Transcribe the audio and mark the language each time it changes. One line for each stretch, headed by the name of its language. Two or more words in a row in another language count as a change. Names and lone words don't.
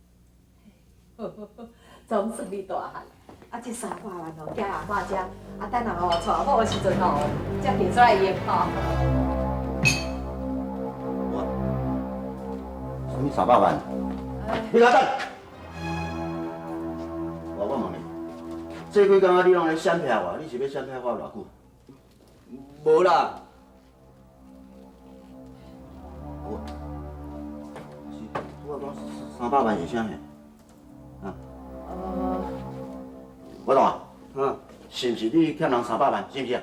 Min Nan Chinese: 总算你大汉，啊，这300万哦，寄阿嬷遮，啊，等下吼娶某的时阵吼，才摕出来用吼。什么300万？你来等。我问你， 这几工仔你拢咧闪骗我，你是要闪骗我偌久？无啦，我讲300万是啥呢？啊？我懂啊。是不是你欠人300万？是不是？